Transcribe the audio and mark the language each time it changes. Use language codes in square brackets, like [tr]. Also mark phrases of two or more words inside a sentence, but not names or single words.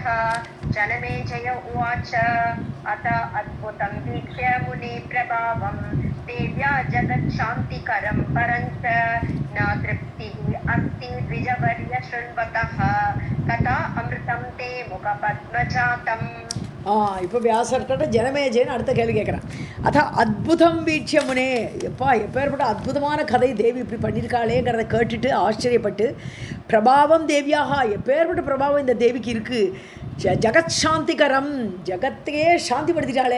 [sa] जनमेजय उवाच अथ अद्भुतं वीक्ष्य मुनिप्रभावं देव्या जगत्शान्तिकरं परञ्च न तृप्तिः अस्ति द्विजवर्य शृण्वतः कथा अमृतं ते मुखपद्मजातम्. [ta] இப்போ வியாசர்கிட்ட ஜனமேஜேன்னு அடுத்த கேள்வி கேட்குறேன். அதான் [sa] अद्भुतं वीक्ष्य मुने, [ta] எப்பேற்பட்ட அற்புதமான கதை தேவி இப்படி பண்ணியிருக்காளேங்கிறத கேட்டுட்டு ஆச்சரியப்பட்டு, பிரபாவம் தேவியாக, எப்பேற்பட்ட பிரபாவம் இந்த தேவிக்கு இருக்குது. [sa] जगत् शान्तिकरम्, [ta] ஜகத்தையே சாந்திப்படுத்திட்டாளே.